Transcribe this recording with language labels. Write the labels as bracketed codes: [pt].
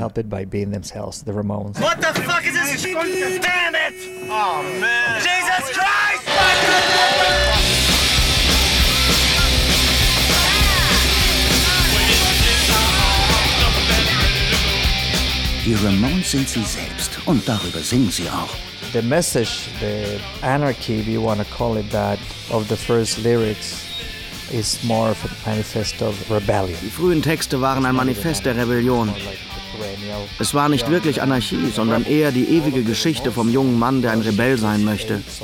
[en] What the fuck is this? Damn it! Oh man! Jesus Christ! [de] Die Ramones sind sie selbst und darüber singen sie auch. [en] The message, the anarchy, if you want to call it that, of the first lyrics is more of a manifest of rebellion. [de] Die frühen Texte waren ein Manifest der Rebellion. Es war nicht wirklich Anarchie, sondern eher die ewige Geschichte vom jungen Mann, der ein Rebell sein möchte.